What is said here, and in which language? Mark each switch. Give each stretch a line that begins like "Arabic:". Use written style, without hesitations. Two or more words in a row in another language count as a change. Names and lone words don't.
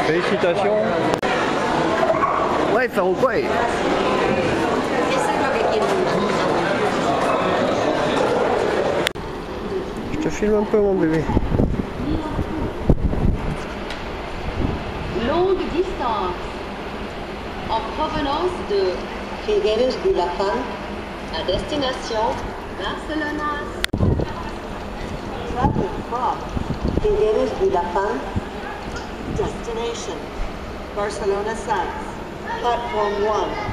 French: félicitations. Ouais, Farouk, ouais. Je te filme un peu, mon bébé. Longue distance en provenance de Figueres de la Fan à destination Barcelona.
English: Travel from Figueres de la Fan, destination Barcelona Sands, platform 1.